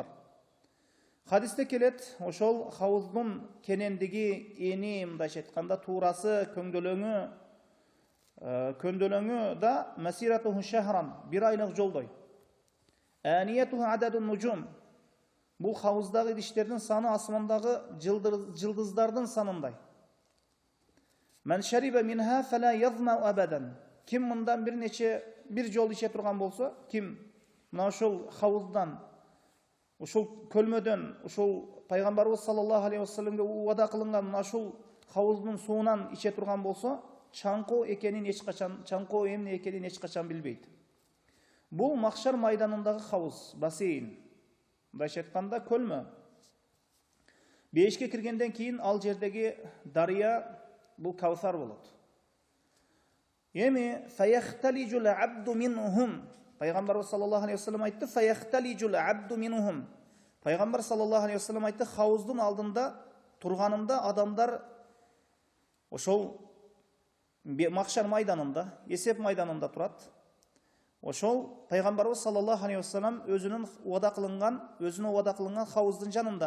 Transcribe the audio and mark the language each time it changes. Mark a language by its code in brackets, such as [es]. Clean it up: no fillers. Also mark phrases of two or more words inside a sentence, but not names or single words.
[ky] Хадисте келет, ошол хауздун кенендиги, эни, мындайча айтканда, туурасы, көндөлөңү да [ar] مسيرته شهر, [ky] бир айлык жолдой. [ar] آنيته عدد النجوم. [ky] Бул хауздагы идиштердин саны асмандагы жылдыздардын санындай. [ar] من شرب منها فلا يظمأ أبدا. [ky] Ким мындан бир жол иче турган болсо, ким мына ошол хауздан, ошол көлмөдөн, ошол пайгамбарыбыз [ar] صلى الله عليه [ky] вассаламга уада кылынган мына ошол хауздун суунан иче турган болсо, чаңкоо эмне экенин эч качан билбейт. Бул Махшар майданындагы хауз, бассейн. Мындайча айтканда көлмө. Бейишке киргенден кийин ал жердеги дарыя бул Каусар болот. [ar] Эми فيختلج العبد منهم. Пайгамбар صلى الله عليه وسلم айтты, فيختلج العبد منهم. [ky] Пайгамбар [ar] صلى الله عليه وسلم [ky] айтты, хауздун алдында турганымда адамдар ошол Махшар майданында, есеп майданында турат. Ошол пайгамбарыбыз [ar] صلى الله عليه وسلم [ky] өзүнүн уада кылынган хауздун жанында.